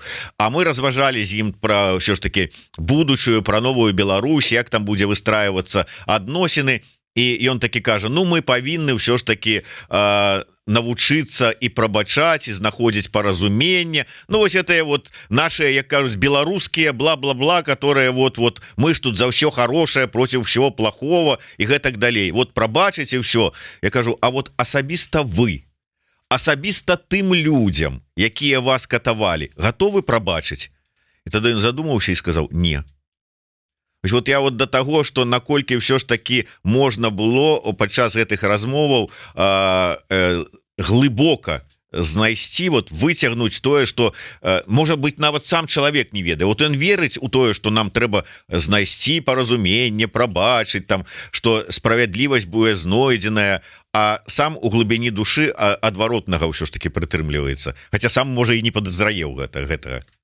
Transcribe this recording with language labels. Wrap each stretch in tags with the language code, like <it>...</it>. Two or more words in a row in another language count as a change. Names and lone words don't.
<be>А мы разважалі з ім пра ўсё ж такі будучую, пра новую Беларусь, як там будзе выстрайвацца адносіны. І ён такі кажа: ну мы павінны ўсё ж такі навучыцца і прабачаць, і знаходзіць паразуменне. Ну вось</be> <ru>это вот наши,</ru> <be>як кажуць, беларускія бла-бла-бла,</be> <ru>которые вот мы ж тут за ўсё хорошее против всего плохого</ru> <be>і гэтак далей. Вот прабачыць і ўсё. Я кажу: а вот асабіста вы, асабіста тым людзям, якія вас катавалі, гатовы прабачыць? І тады ён задумаўся і сказаў: не.</be> <ru>Вот я вот до того,</ru> <be>что наколькі ўсё ж таки можна было падчас гэтых размоваў глыбока знайсці, вот выцягнуць тое, что можа быть нават сам чалавек не ведае, вот ён верыць у тое, что нам трэба знайсці паразуменне, прабачыць там, что справядлівасць будзе знойдзеная, а сам у глыбіні душы адваротнага ўсё ж таки прытрымліваецца, хотя сам можа і не падазрае гэтага.</be>